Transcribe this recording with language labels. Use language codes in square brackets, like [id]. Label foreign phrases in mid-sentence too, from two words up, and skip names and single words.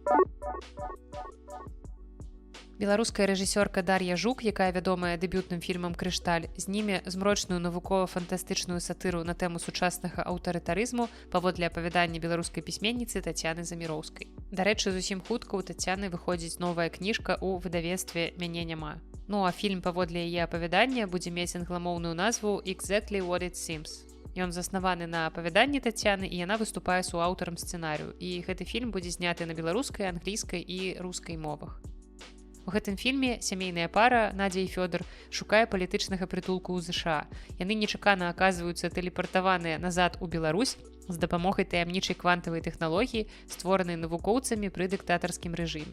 [be] Беларуская рэжысёрка Дар'я Жук, якая вядомая дэбютным фільмам «Крышталь», зніме змрочную навукова-фантастычную сатыру на тэму сучаснага аўтарытарызму паводле апавядання беларускай пісьменніцы Тацяны Заміроўскай. Дарэчы, зусім хутка ў Тацяны выходзіць новая кніжка ў выдавецтве «Мяне няма». Ну а фільм паводле яе апавядання будзе мець англамоўную назву «Exactly what it seems». Ён заснаваны на апавяданні Тацяны, і яна выступае суаўтарам сцэнарыю. І гэты фільм будзе зняты на беларускай, англійскай і рускай мовах. У гэтым фільме сямейная пара Надзя і Фёдор шукае палітычнага прытулку ў ЗША. Яны нечакана аказваюцца тэлепартаваныя назад у Беларусь з дапамогай таямнічай квантавай тэхналогіі, створанай навукоўцамі пры дыктатарскім рэжыме.